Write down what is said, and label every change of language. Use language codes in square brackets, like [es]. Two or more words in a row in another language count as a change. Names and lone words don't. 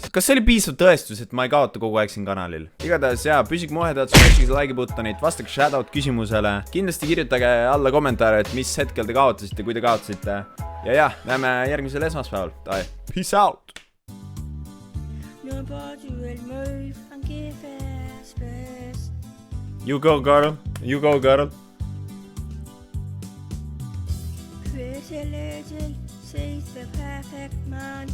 [et] Kas see oli piisav tõestus, et ma ei kaota kogu aeg siin kanalil? Igatahes jaa, püsige muhedad, smashige [en] like buttonit, [et] vastage shoutout küsimusele. Kindlasti kirjutage alla kommentaare, et mis hetkel te kaotasite, kui te kaotasite. Ja jah, näeme järgmisel esmaspäeval. [en] Peace out! You go girl, you go girl. Pretty little, she's the perfect man.